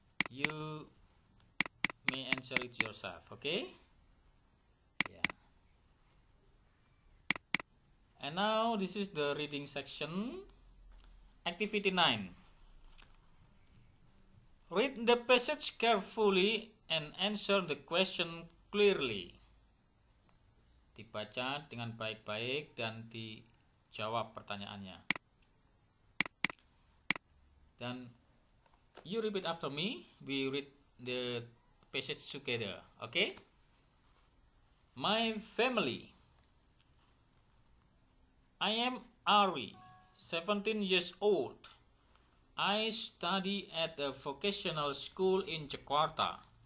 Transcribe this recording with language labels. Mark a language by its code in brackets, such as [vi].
[en] You may answer it yourself, okay? Yeah. And now this is the reading section. Activity 9. Read the passage carefully and answer the question clearly. [id] Dibaca dengan baik-baik dan dijawab pertanyaannya. [en] Dan you repeat after me. We read the passage together, okay? My family. I am Ari, 17 years old. I study at a vocational school in Jakarta.